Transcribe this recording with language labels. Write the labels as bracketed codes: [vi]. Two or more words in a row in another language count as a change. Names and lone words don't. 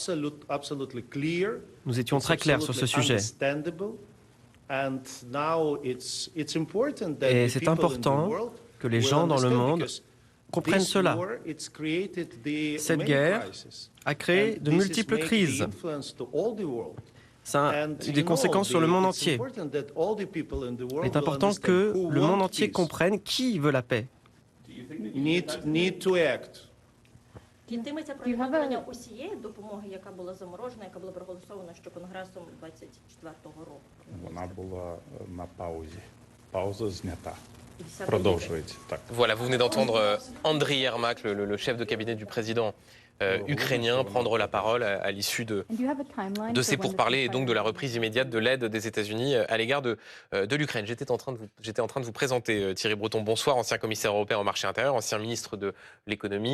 [fr] Nous étions très clairs sur ce sujet. Et c'est important que les gens dans le monde comprennent cela. Cette guerre a créé de multiples crises. Ça a des conséquences sur le monde entier. Il est important que le monde entier comprenne qui veut la paix. [uk] Йтиметься про відновлення усієї допомоги, яка була заморожена, яка була проголосована ще Конгресом 24-го року. Вона була на паузі. Пауза знята. Продовжується. Так. [fr] Voilà, vous venez d'entendre Andrei Yermak, le chef de cabinet du président ukrainien, prendre la parole à l'issue de ces pourparlers et donc de la reprise immédiate de l'aide des États-Unis à l'égard de l'Ukraine. J'étais en train de vous présenter Thierry Breton. Bonsoir, ancien commissaire européen au marché intérieur, ancien ministre de l'économie.